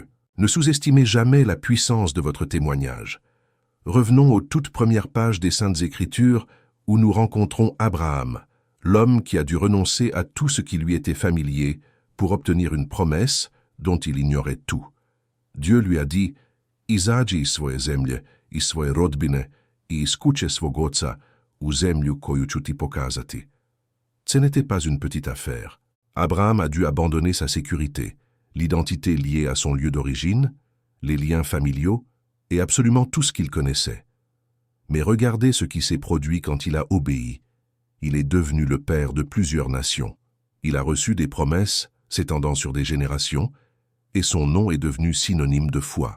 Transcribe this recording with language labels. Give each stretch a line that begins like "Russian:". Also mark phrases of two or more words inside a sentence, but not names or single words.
French: Ne sous-estimez jamais la puissance de votre témoignage. Revenons aux toutes premières pages des Saintes Écritures où nous rencontrons Abraham, l'homme qui a dû renoncer à tout ce qui lui était familier pour obtenir une promesse dont il ignorait tout. Dieu lui a dit
Serbian: « Izađi iz svoje zemlje, iz svoje rodbine i iz kuće svog oca u zemlju koju ću ti pokazati ».
French: Ce n'était pas une petite affaire. Abraham a dû abandonner sa sécurité, l'identité liée à son lieu d'origine, les liens familiaux et absolument tout ce qu'il connaissait. Mais regardez ce qui s'est produit quand il a obéi. Il est devenu le père de plusieurs nations. Il a reçu des promesses s'étendant sur des générations, et son nom est devenu synonyme de foi.